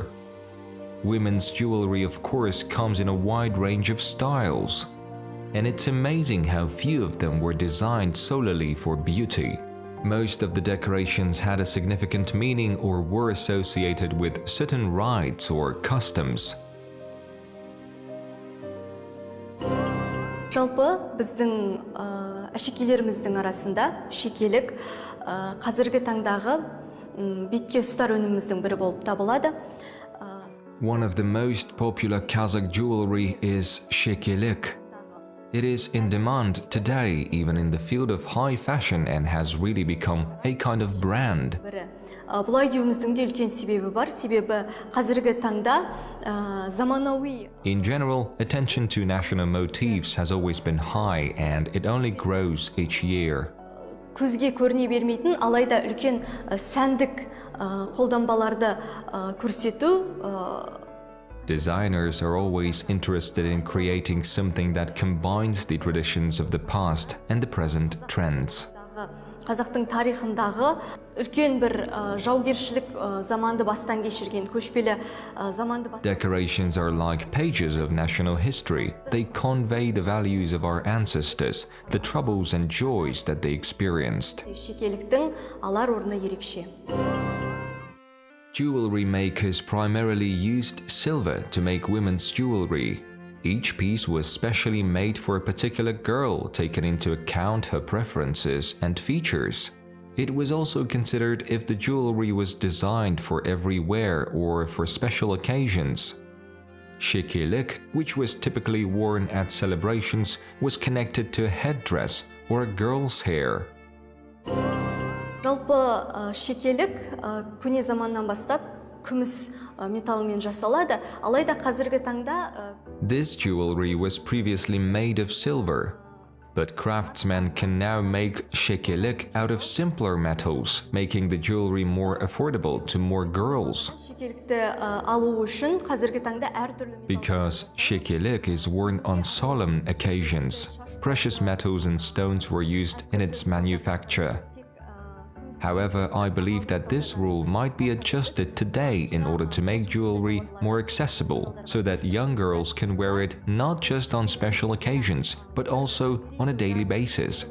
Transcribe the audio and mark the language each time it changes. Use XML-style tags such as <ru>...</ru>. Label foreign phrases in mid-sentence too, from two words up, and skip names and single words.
<en>Women's jewelry, of course, comes in a wide range of styles, and it's amazing how few of them were designed solely for beauty. Most of the decorations had a significant meaning or were associated with certain rites or customs.</en> <kk>Жалпы біздің әшекейлеріміздің арасында шекелік қазіргі таңдағы бетке ұстар өніміміздің бірі болып табылады.</kk> <en>One of the most popular Kazakh jewelry is shekelik. It is in demand today, even in the field of high fashion, and has really become a kind of brand.</en> <kk>Бұлай деуіміздің де үлкен себебі бар. Себебі қазіргі таңда заманауи.</kk> <en>In general, attention to national motifs has always been high, and it only grows each year.</en> <kk>Көзге көріне бермейтін, алайда үлкен сәндік қолданбаларды көрсету.</kk> <en>Designers are always interested in creating something that combines the traditions of the past and the present trends.</en> <kk>Қазақтың тарихындағы үлкен бір жаугершілік заманды бастан кешірген көшпелі заманды.</kk> <en>Decorations are like pages of national history. They convey the values of our ancestors, the troubles and joys that they experienced.</en> <kk>Шекеліктің алар орны ерекше.</kk> <en>Jewelry makers primarily used silver to make women's jewelry. Each piece was specially made for a particular girl, taking into account her preferences and features. It was also considered if the jewelry was designed for every wear or for special occasions. Shekelik, which was typically worn at celebrations, was connected to a headdress or a girl's hair.</en> <kk>Жалпы шекелік көне заманнан бастап күміс металлмен жасалады. Алайда қазіргі таңда</kk> <en>This jewelry was previously made of silver, but craftsmen can now make shekelik out of simpler metals, making the jewelry more affordable to more girls.</en> <kk>шекелікті алу үшін қазіргі таңда әртүрлі</kk> <en>Because shekelik is worn on solemn occasions, precious metals and stones were used in its manufacture. However, I believe that this rule might be adjusted today in order to make jewelry more accessible, so that young girls can wear it not just on special occasions, but also on a daily basis.</en>